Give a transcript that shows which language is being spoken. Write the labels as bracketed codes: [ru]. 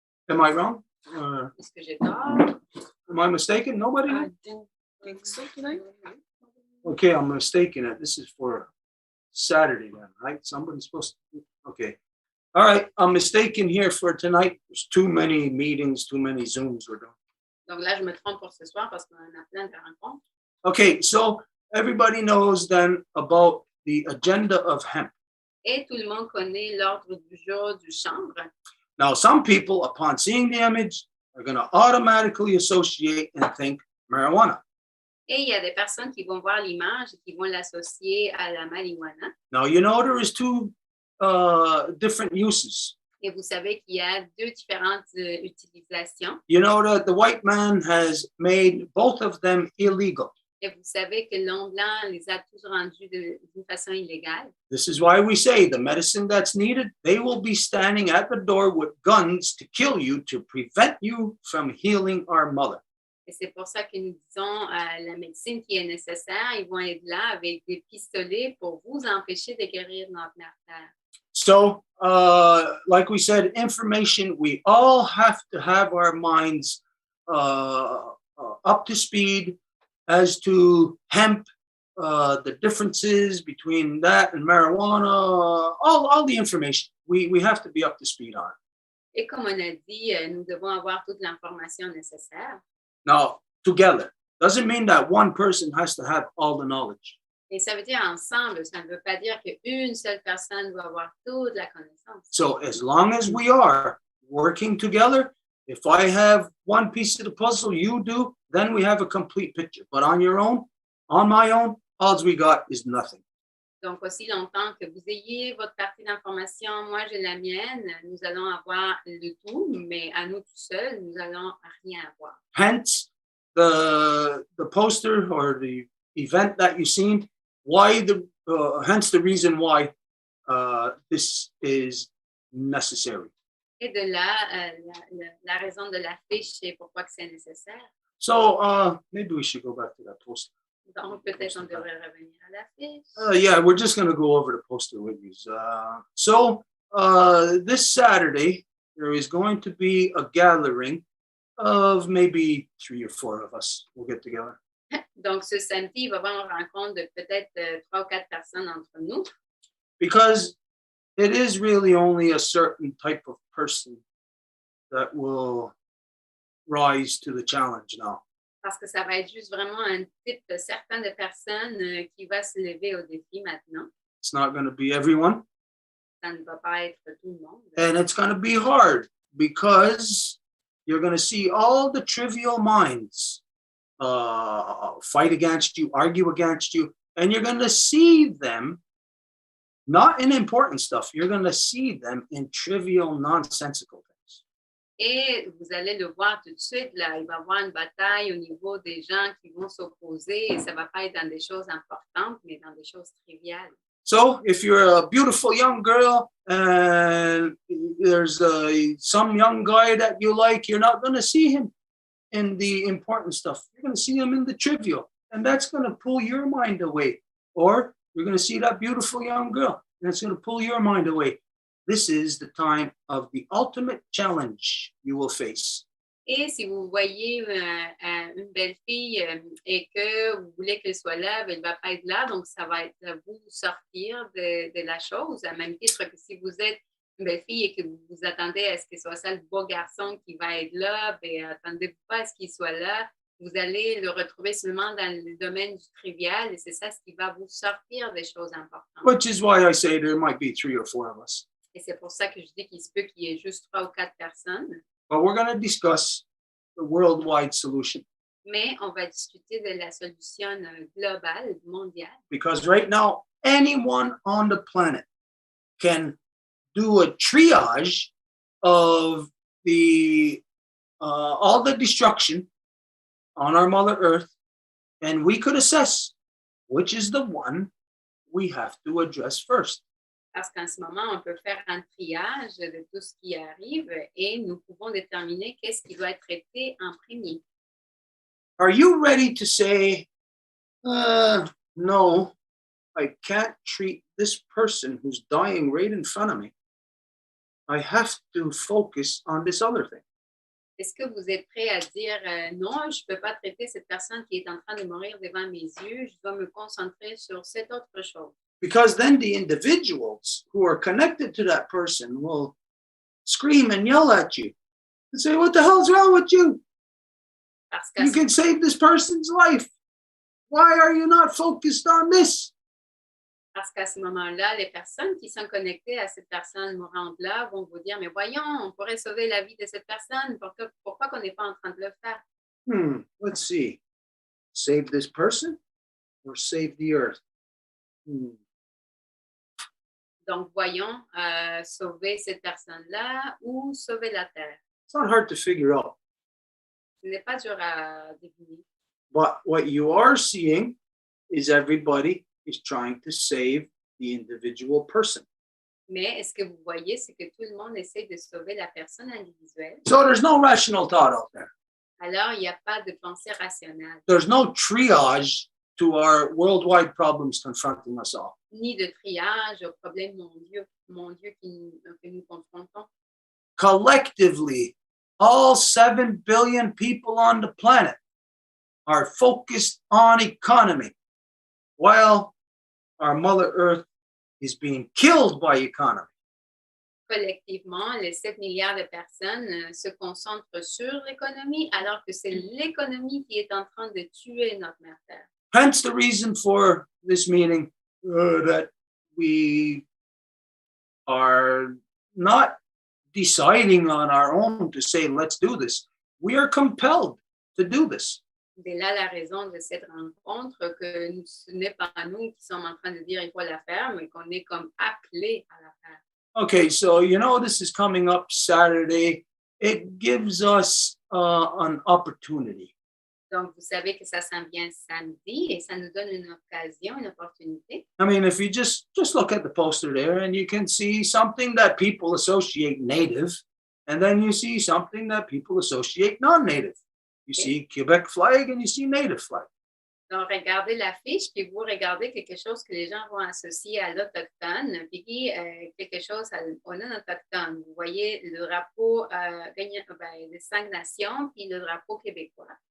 [en] Am I wrong? [fr] Est-ce que j'ai tort? [en] Am I mistaken? Nobody? I didn't think so tonight. Okay, I'm mistaken. This is for Saturday then, right? Somebody's supposed to. Okay. All right, I'm mistaken here for tonight. There's too many meetings, too many Zooms we're doing. [fr] Donc là, je me trompe pour ce soir parce qu'on en a plein de rencontres. [en] Okay, so everybody knows then about the agenda of hemp. [fr] Et tout le monde connaît l'ordre du jour du chanvre. [en] Now, some people, upon seeing the image, are going to automatically associate and think marijuana. [fr] Et il y a des personnes qui vont voir l'image et qui vont l'associer à la marijuana. [en] Now, you know there is two different uses. [fr] Et vous savez qu'il y a deux différentes utilisations. [en] You know that the white man has made both of them illegal. [fr] Et vous savez que l'homme blanc les a tous rendus d'une façon illégale. [en] This is why we say the medicine that's needed, they will be standing at the door with guns to kill you, to prevent you from healing our mother. [fr] Et c'est pour ça que nous disons la médecine qui est nécessaire, ils vont être là avec des pistolets pour vous empêcher de guérir notre mère terre. [en] So, like we said, information, we all have to have our minds up to speed as to hemp, the differences between that and marijuana, all the information. We have to be up to speed on it. [fr] Et comme on a dit, nous devons avoir toute l'information nécessaire. [en] Now, together, doesn't mean that one person has to have all the knowledge. [fr] Et ça veut dire ensemble, ça ne veut pas dire qu'une seule personne doit avoir toute la connaissance. [en] So as long as we are working together, if I have one piece of the puzzle, you do, then we have a complete picture. But on your own, on my own, all we got is nothing. [fr] Donc, aussi longtemps que vous ayez votre partie d'information, moi j'ai la mienne, nous allons avoir le tout, mais à nous tout seuls, nous allons rien avoir. [en] Hence, the poster or the event that you've seen, why hence the reason why this is necessary. [fr] Et de là, la raison de l'affiche et pourquoi que c'est nécessaire. [en] So maybe we should go back to that poster. [fr] Donc, peut-être on devrait revenir à l'affiche. [en] Yeah, we're just going to go over the poster with you. So this Saturday, there is going to be a gathering of maybe 3 or 4 of us. We'll get together. [fr] Donc, ce samedi, il va y avoir une rencontre de peut-être 3 ou 4 personnes entre nous. [en] Because it is really only a certain type of person that will rise to the challenge now. [fr] Parce que ça va être juste vraiment un type certain de personnes qui va se lever au défi maintenant. [en] It's not going to be everyone. [fr] Ça ne va pas être tout le monde. [en] And it's going to be hard because you're going to see all the trivial minds fight against you, argue against you, and you're going to see them not in important stuff. You're going to see them in trivial, nonsensical things. [fr] Et vous allez le voir tout de suite, là, il va y avoir une bataille au niveau des gens qui vont s'opposer et ça ne va pas être dans des choses importantes, mais dans des choses triviales. [en] So if you're a beautiful young girl and there's some young guy that you like, you're not going to see him in the important stuff. You're going to see him in the trivial, and that's going to pull your mind away. Or you're going to see that beautiful young girl, and it's going to pull your mind away. This is the time of the ultimate challenge you will face. [fr] Et si vous voyez une belle fille et que vous voulez qu'elle soit là, elle ne va pas être là, donc ça va être à vous sortir de la chose, à même titre que si vous êtes une belle fille et que vous vous attendez à ce que ce soit ça le beau garçon qui va être là, bien, attendez-vous pas à ce qu'il soit là, vous allez le retrouver seulement dans le domaine du trivial et c'est ça ce qui va vous sortir des choses importantes. [en] Which is why I say there might be 3 or 4 of us. [fr] Et c'est pour ça que je dis qu'il se peut qu'il y ait juste 3 ou 4 personnes. [en] But we're going to discuss the worldwide solution. [fr] Mais on va discuter de la solution globale, mondiale. [en] Because right now, anyone on the planet can do a triage of all the destruction on our Mother Earth, and we could assess which is the one we have to address first. [fr] Parce qu'en ce moment, on peut faire un triage de tout ce qui arrive et nous pouvons déterminer qu'est-ce qui doit être traité en premier. [en] Are you ready to say, no, I can't treat this person who's dying right in front of me. I have to focus on this other thing. [fr] Est-ce que vous êtes prêt à dire non, je ne peux pas traiter cette personne qui est en train de mourir devant mes yeux, je dois me concentrer sur cette autre chose? [en] Because then the individuals who are connected to that person will scream and yell at you and say, what the hell's wrong with you? You can save this person's life. Why are you not focused on this? [fr] Parce qu'à ce moment-là, les personnes qui sont connectées à cette personne mourante-là vont vous dire, mais voyons, on pourrait sauver la vie de cette personne. Pourquoi qu'on n'est pas en train de le faire? [en] Let's see. Save this person or save the earth? [fr] Donc, voyons, sauver cette personne-là ou sauver la terre. [en] It's not hard to figure out. [fr] Ce n'est pas dur à deviner. [en] But what you are seeing is everybody is trying to save the individual person. [fr] Mais ce que vous voyez, c'est que tout le monde essaie de sauver la personne individuelle. [en] So there's no rational thought out there. [fr] Alors, il n'y a pas de pensée rationnelle. [en] There's no triage to our worldwide problems confronting us all. [fr] Ni de triage aux problèmes mondiaux que nous confrontons. [en] Collectively, all 7 billion people on the planet are focused on economy, while our Mother Earth is being killed by economy. [fr] Collectivement, les 7 milliards de personnes se concentrent sur l'économie, alors que c'est l'économie qui est en train de tuer notre mère Terre. [en] Hence the reason for this meeting that we are not deciding on our own to say, let's do this. We are compelled to do this. [fr] C'est là la raison de cette rencontre, que ce n'est pas nous qui sommes en train de dire il faut la faire, mais qu'on est comme appelés à la faire. [en] Okay, so this is coming up Saturday. It gives us an opportunity. [fr] Donc, vous savez que ça s'en vient samedi et ça nous donne une occasion, une opportunité. [en] I mean, if you just look at the poster there and you can see something that people associate native, and then you see something that people associate non-native. You see Quebec flag and you see native flag. [fr] Donc, regardez l'affiche, puis vous regardez quelque chose que les gens vont associer à l'autochtone, puis quelque chose au non-autochtone. Vous voyez le drapeau des 5 nations, puis le drapeau québécois.